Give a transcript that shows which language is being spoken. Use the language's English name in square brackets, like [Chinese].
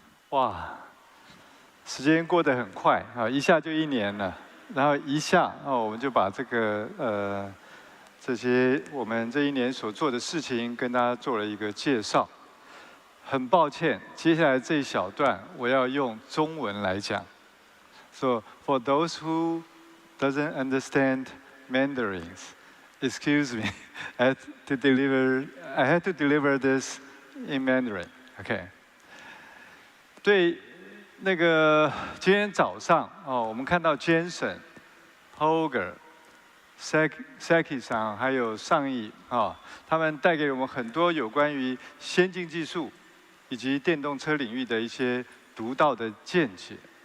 [Chinese] 哇，时间过得很快啊，一下就1年了，然后一下我们就把这个这些我们这1年所做的事情跟大家做了一个介绍。很抱歉，接下来这一小段我要用中文来讲。 [English] So for those who doesn't understand Mandarins, excuse me, I had to deliver this in Mandarin. Okay. [Chinese] 对，那个今天早上我们看到 Jensen、Holger、Saki 桑还有上义他们带给我们很多有关于先进技术以及电动车领域的一些独到的见解。